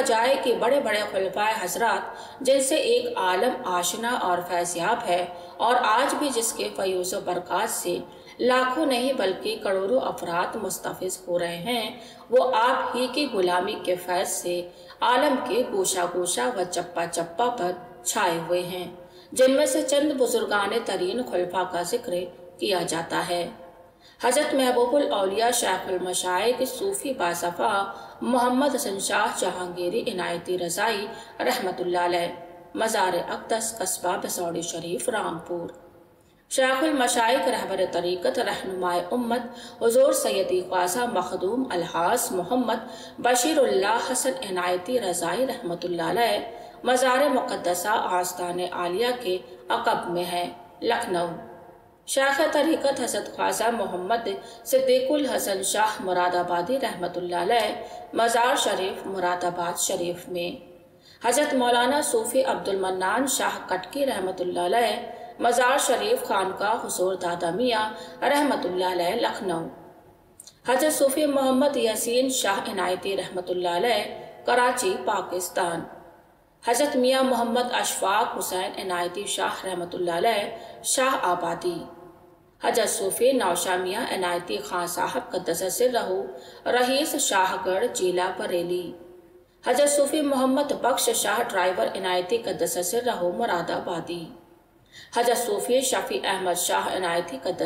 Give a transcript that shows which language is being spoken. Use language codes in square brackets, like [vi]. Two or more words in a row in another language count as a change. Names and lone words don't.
[ur] جائے کہ بڑے بڑے خلفائے حضرات جن سے ایک عالم آشنا اور فیضیاب ہے اور آج بھی جس کے فیوض و برکات سے لاکھوں نہیں بلکہ کروڑوں افراد مستفیض ہو رہے ہیں، وہ آپ ہی کی غلامی کے فیض سے عالم کے گوشہ گوشہ و چپہ چپہ پر چھائے ہوئے ہیں، جن میں سے چند بزرگان ترین خلفا کا ذکر کیا جاتا ہے. حضرت محبوب الاولیاء شیخ المشائخ صوفی باصفا محمد حسن شاہ جہانگیری عنایتی رضائی رحمۃ اللہ علیہ، مزار اقدس قصبہ بسوڑی شریف رامپور. شیخ المشائخ رہبر طریقت رہنمائے امت حضور سیدی خواجہ مخدوم الحاس محمد بشیر اللہ حسن عنایتی رضائی رحمۃ اللہ علیہ، مزار مقدسہ آستان عالیہ کے عقب میں ہے، لکھنؤ. شاخ طریقت حضرت خواجہ محمد صدیق الحسن شاہ مرادآبادی رحمۃ اللہ علیہ، مزار شریف مرادآباد شریف میں. حضرت مولانا صوفی عبدالمنان شاہ کٹکی رحمۃ اللہ علیہ، مزار شریف خانقاہ حضور دادا میاں رحمۃ اللہ علیہ لکھنؤ. حضرت صوفی محمد یاسین شاہ عنایتی رحمۃ اللہ علیہ، کراچی پاکستان. حضرت میاں محمد اشفاق حسین عنایتی شاہ رحمۃ اللہ علیہ، شاہ آبادی. حضرت صوفی نوشہ میاں عنایتی خان صاحب قدس سرہ رئیس شاہ گڑھ ضلع بریلی، حضرت صوفی محمد بخش شاہ ڈرائیور عنایتی قدس سرہ مراد آبادی، حضرت صوفی شفیع احمد شاہ عنایتی قدس